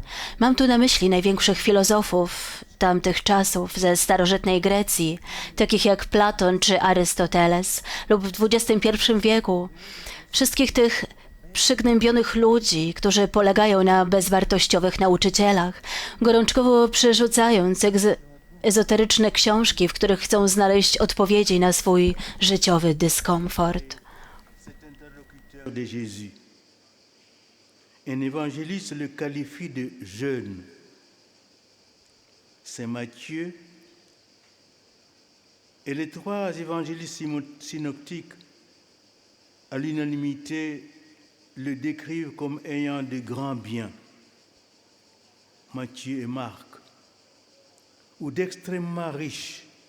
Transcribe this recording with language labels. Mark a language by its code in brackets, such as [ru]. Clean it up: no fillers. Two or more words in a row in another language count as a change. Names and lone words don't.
[pl] Mam tu na myśli największych filozofów tamtych czasów ze starożytnej Grecji, takich jak Platon czy Arystoteles, lub w XXI wieku. Wszystkich tych przygnębionych ludzi, którzy polegają na bezwartościowych nauczycielach, gorączkowo przerzucając ezoteryczne książki, w których chcą znaleźć odpowiedzi na swój życiowy dyskomfort. [fr] Cet interlocuteur de Jésus, un évangéliste le qualifie de jeune. Saint Matthieu et les trois évangélistes synoptiques à l'unanimité le décrivent comme ayant de grands biens, Matthieu et Marc, ou d'extrêmement riches.